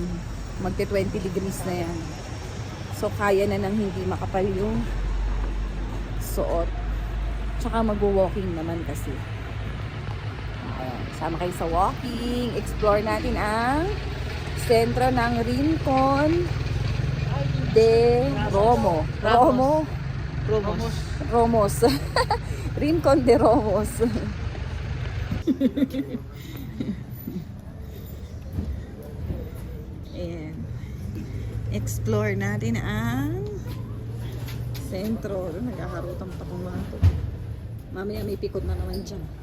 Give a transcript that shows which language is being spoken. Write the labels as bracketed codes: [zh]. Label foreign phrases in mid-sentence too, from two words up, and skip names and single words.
[tl] Magte 20 degrees na yan. So, kaya na nang hindi makapal yung suot. Tsaka mag-walking naman kasi. Ayan, sama kayo sa walking. Explore natin ang sentro ng Rincon de Romo. Romos. Rincon de Romos. Ayan. Explore natin ang sentro. Nagkakarutan pa kung mga to. Mamaya may pikot na naman dyan.